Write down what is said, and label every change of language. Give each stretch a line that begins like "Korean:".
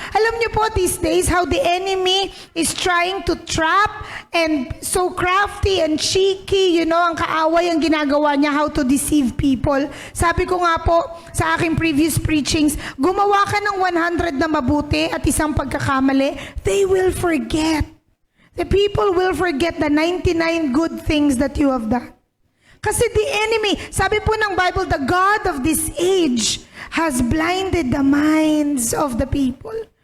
Filipino: Alam niyo po
English: these days how the enemy is trying to trap and so crafty and cheeky,
Filipino: ang kaaway ang ginagawa niya,
English: how to deceive people.
Filipino: Sabi ko nga po sa aking previous preachings, gumawa ka ng 100 na mabuti at isang pagkakamali,
English: they will forget. The people will forget the 99 good things that you have done. Kasi the enemy,
Filipino: sabi po ng
English: Bible, the God of this age has blinded the minds of the people.